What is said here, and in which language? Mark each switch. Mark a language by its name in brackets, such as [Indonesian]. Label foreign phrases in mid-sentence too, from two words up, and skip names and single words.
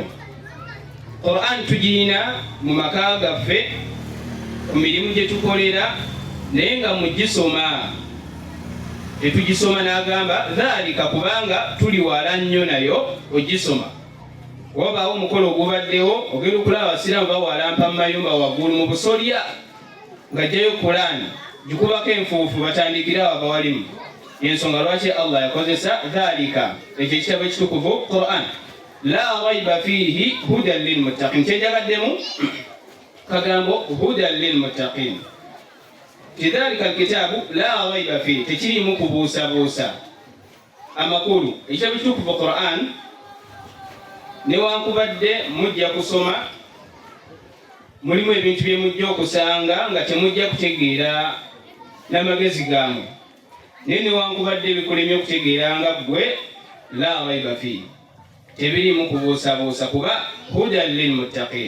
[Ganda] Qur'an tugirina mu maka gaffe, ku mirimu gye tukolera, naye nga mugisoma tetugisoma n'agamba dhalika kubanga tuli wala nnyo nayo ogisoma. Wabaawo omukolo ogubaddewo ogenda okulaba abasiraamu bawalampa mu mayumba waggulu mu busolya ng'ajjayo Qur'an gikubako enfuufu batandikira abawalimu. Ensonga lwaki Allah yakozesa dhalika, ekyo ekitabo ekitukuvu Qur'an. [Arabic] لا ريب فيه هدى للمتقين, [Ganda] kyejagaddemu kagambo [Arabic] هدى للمتقين. كذلك الكتاب لا ريب فيه, [Ganda] tekirimu kubuusabuusa amakulu. Ekitabo ekitukuvu Qur'an newankubadde mujja kusoma mulimu ebintu bye mujja okusanga nga temujja kutegeera n'amagezi gaamwe, naye newankubadde bikulemye okutegeera nga ggwe [Arabic] لا ريب فيه, [Ganda] tebirimu kubuusabuusa kuba [Arabic] هدى للمتقين.